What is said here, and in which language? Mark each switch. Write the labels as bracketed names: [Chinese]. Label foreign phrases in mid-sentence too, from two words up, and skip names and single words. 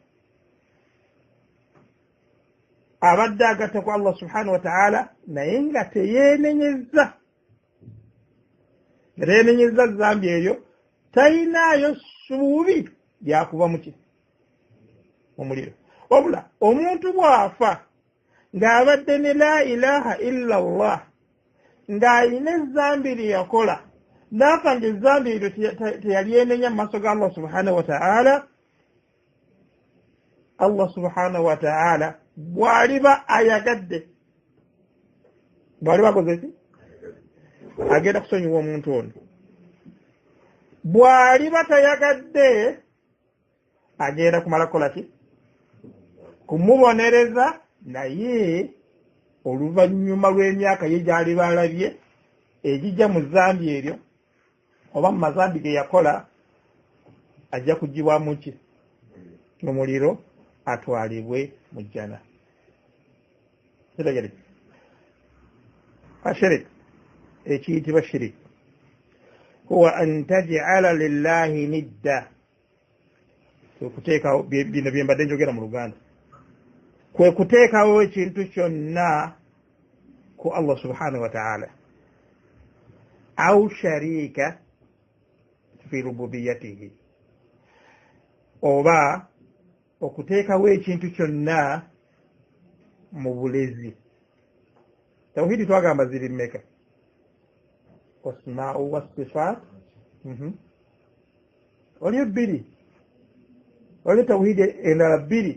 [Ganda] abadde agatta ku [Arabic] الله سبحانه وتعالى [Ganda] naye nga teyeenenyezza zambi eyo tayinaayo ssuubi lyakuva muki omuliro wabula omuntu bw'afa ng'abadde ne [Arabic] لا إله إلا الله [Ganda] ng'alina ezambi lye yakola n'asanga ezzambi eryo teyali enenya mu maaso ga [Arabic] الله سبحانه وتعالى, الله سبحانه وتعالى [Ganda] bw'aliba ayagadde, bw'aliba akoze ki agenda kusonyiwa omuntu ono. Bw'aliba tayagadde agenda kumala kukola ki kumubonereza, naye oluvannyuma lw'emyaka ye gy'aliba alabye egijja mu zambi eryo oba mu mazambi ge yakola, ajja kugibwamu ki mu muliro atwalibwe mu jjana. Kitegeere ashirik, ekiyitibwa [Arabic] شرك هو أن تجعل لله ندا, [Ganda] okuteekawo bino bye mbadde njogera mu Luganda, kwe kuteekawo ekintu kyonna ku [Arabic] الله سبحانه وتعالى, أو شريكا في ربوبيته, [Ganda] oba okuteekawo ekintu kyonna mu bulezi. Tawhidi twagamba ziri mmeka? [Arabic] والأسماء والصفات, [Ganda] waliyo bbiri, waliyo tawhidi endala bbiri.